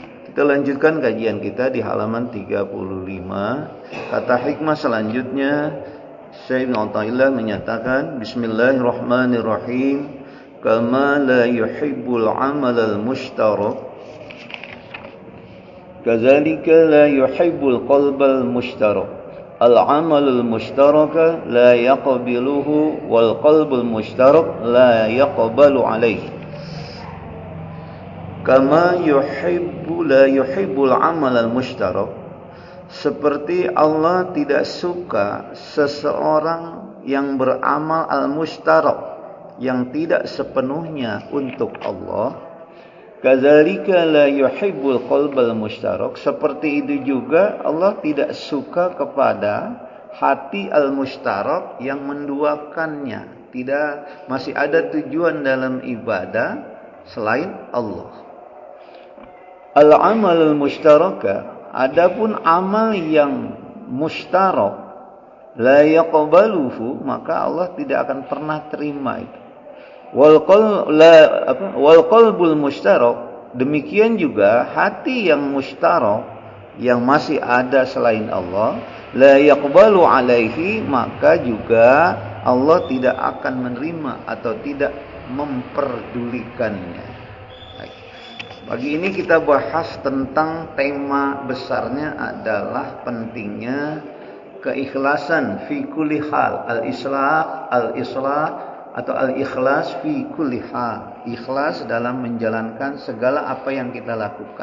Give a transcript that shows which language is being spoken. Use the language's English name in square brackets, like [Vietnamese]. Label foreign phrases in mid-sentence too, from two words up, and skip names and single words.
[Indonesian] Kita lanjutkan kajian kita di halaman 35. Kata hikmah selanjutnya, Syekh Ibn Athaillah menyatakan, Bismillahirrahmanirrahim. [Arabic] كما لا يحب العمل المشترك كذلك لا يحب القلب المشترك. العمل المشترك لا يقبله والقلب المشترك لا يقبل عليه. كما لا يحب العمل المشترك, [Indonesian] seperti Allah tidak suka seseorang yang beramal al-mushtarak, yang tidak sepenuhnya untuk Allah. [Arabic] كذلك لا يحب القلب المشترك, [Indonesian] seperti itu juga Allah tidak suka kepada hati al-mushtarak yang menduakannya. Tidak, masih ada tujuan dalam ibadah selain Allah. [Arabic] العمل المشترك, [Indonesian] adapun amal yang mushtarak, [Arabic] لا يقبله, [Indonesian] maka Allah tidak akan pernah terima itu. [Arabic] والقلب المشترك, [Indonesian] demikian juga hati yang mushtarak, yang masih ada selain Allah, [Arabic] لا يقبل عليه, [Indonesian] maka juga Allah tidak akan menerima atau tidak memperdulikannya. Pagi ini kita bahas tentang tema besarnya adalah pentingnya keikhlasan [Arabic] في كل حال, [Indonesian] al-islah atau [Arabic] الإخلاص في كل حال, [Indonesian] ikhlas dalam menjalankan segala apa yang kita lakukan.